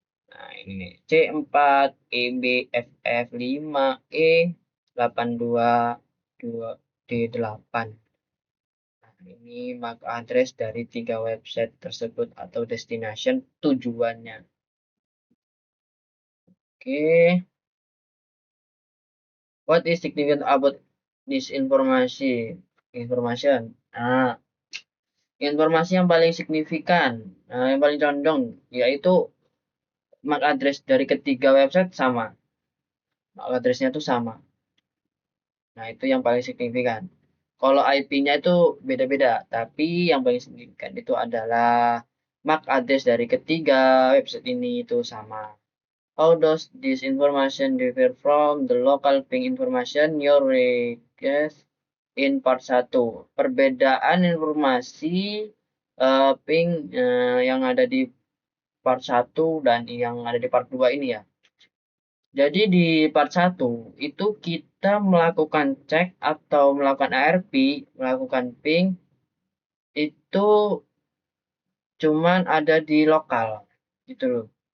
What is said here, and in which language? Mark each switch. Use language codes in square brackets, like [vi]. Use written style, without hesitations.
[id] Nah, ini C4 EBFF 5 E 822 D8. ini MAC address dari 3 website tersebut atau destination tujuannya. Oke. [en] What is significant about this information? [id] Nah, informasi yang paling signifikan, yang paling condong, yaitu MAC address dari ketiga website sama. MAC addressnya itu sama. Nah, itu yang paling signifikan. Kalau IP-nya itu beda-beda, tapi yang paling signifikan itu adalah MAC address dari ketiga website ini itu sama. [en] How does this information differ from the local ping information your request in part 1? [id] Perbedaan informasi ping yang ada di part 1 dan yang ada di part 2 ini ya. Jadi di part 1 itu kita melakukan cek atau melakukan ARP, melakukan ping itu cuman ada di lokal gitu loh.